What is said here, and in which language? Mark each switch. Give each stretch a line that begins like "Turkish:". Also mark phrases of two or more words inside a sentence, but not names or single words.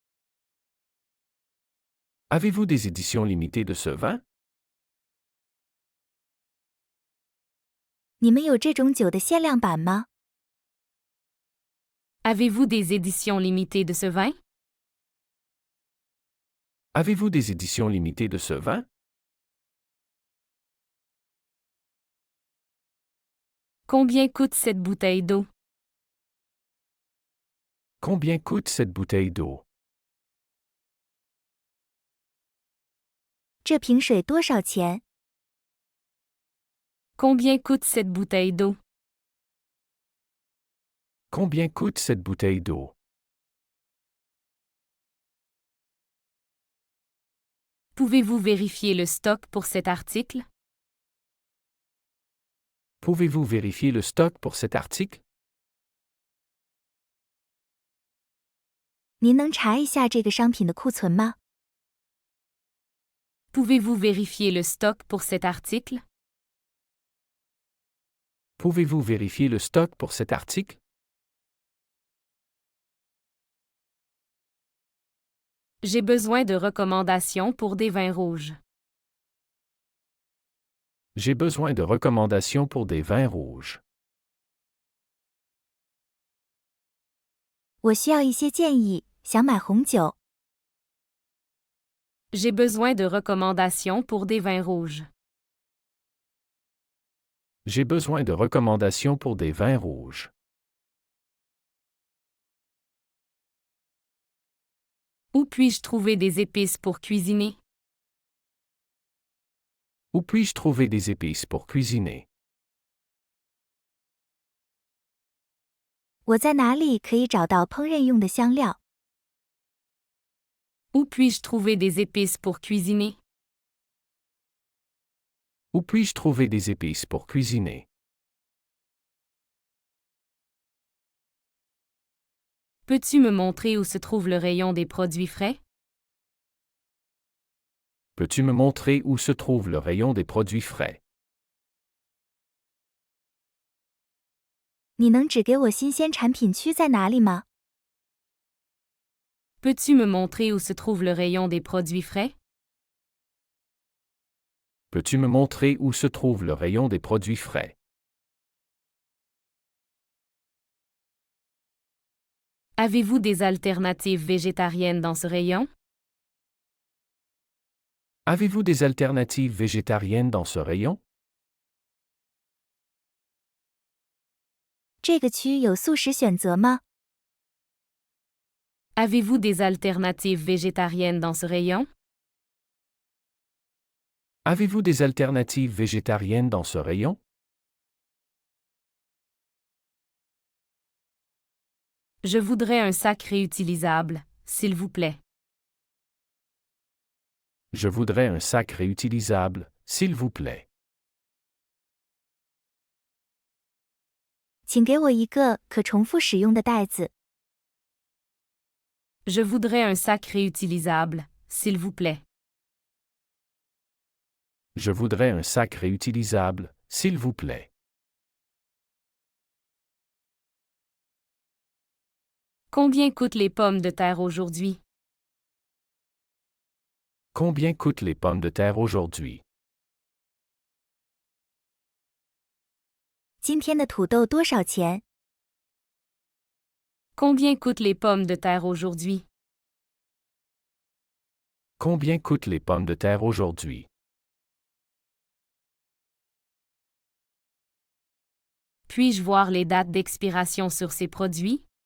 French: Avez-vous des éditions limitées de ce vin?
Chinese: 你们有这种酒的限量版吗？
French: Avez-vous des éditions limitées de ce vin? Avez-vous des éditions limitées de ce vin? Combien coûte cette bouteille d'eau? Combien coûte cette bouteille d'eau?
Chinese: 这瓶水多少钱？
French: Combien coûte cette bouteille d'eau? Combien coûte cette bouteille d'eau? Pouvez-vous vérifier le stock pour cet article? Pouvez-vous vérifier le stock pour cet article?
Chinese: 您能查一下这个商品的库存吗？
French: Pouvez-vous vérifier le stock pour cet article? Pouvez-vous vérifier le stock pour cet article? J'ai besoin de recommandations pour des vins rouges. J'ai besoin de recommandations pour des vins rouges.
Chinese: 我需要一些建议，想买红酒。
French: J'ai besoin de recommandations pour des vins rouges. J'ai besoin de recommandations pour des vins rouges. Où puis-je trouver des épices pour cuisiner? Où puis-je trouver des épices pour cuisiner?
Chinese: 我在哪里可以找到烹饪用的香料？
French: Où puis-je trouver des épices pour cuisiner? Où puis-je trouver des épices pour cuisiner? Peux-tu me montrer où se trouve le rayon des produits frais? Peux-tu me montrer où se trouve le rayon des produits frais?
Chinese: 你能指给我新鲜产品区在哪里吗？
French: Peux-tu me montrer où se trouve le rayon des produits frais? Peux-tu me montrer où se trouve le rayon des produits frais? Avez-vous des alternatives végétariennes dans ce rayon? Avez-vous des alternatives végétariennes dans ce rayon?
Chinese: 这个区有素食选择吗？
French: Avez-vous des alternatives végétariennes dans ce rayon? Avez-vous des alternatives végétariennes dans ce rayon? Je voudrais un sac réutilisable, s'il vous plaît. Je voudrais un sac réutilisable, s'il vous plaît.
Chinese: 请给我一个可重复使用的袋子。
French: Je voudrais un sac réutilisable, s'il vous plaît. Je voudrais un sac réutilisable, s'il vous plaît. Combien coûtent les pommes de terre aujourd'hui? Combien coûtent les pommes de terre aujourd'hui?
Chinese: 今天的土豆多少钱？
French: Combien coûtent les pommes de terre aujourd'hui? Combien coûtent les pommes de terre aujourd'hui? Puis-je voir les dates d'expiration sur ces produits?